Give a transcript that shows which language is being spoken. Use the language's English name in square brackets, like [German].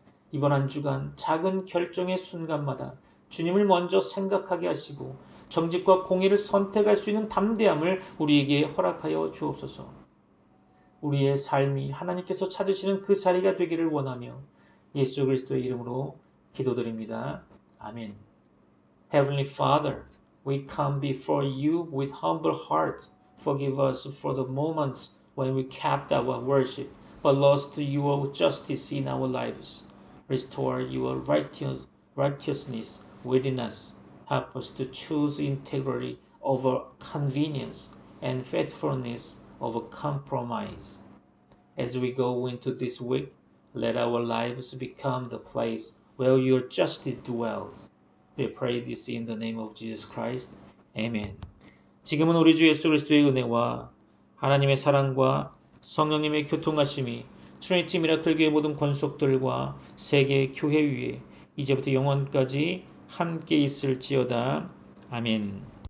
[Korean] 이번 한 주간 작은 결정의 순간마다 주님을 먼저 생각하게 하시고 정직과 공의를 선택할 수 있는 담대함을 우리에게 허락하여 주옵소서. 우리의 삶이 하나님께서 찾으시는 그 자리가 되기를 원하며 예수 그리스도의 이름으로 기도드립니다. 아멘. [English] Heavenly Father, we come before you with humble hearts. Forgive us for the moments when we kept our worship, but lost your justice in our lives. Restore your righteousness within us. Help us to choose integrity over convenience and faithfulness over compromise. As we go into this week, let our lives become the place where your justice dwells. We pray this in the name of Jesus Christ. Amen. [Korean] 지금은 우리 주 예수 그리스도의 은혜와 하나님의 사랑과 성령님의 교통하심이 트리니티 미라클 교회 모든 권속들과 세계 교회 위에 이제부터 영원까지 함께 있을지어다. 아멘.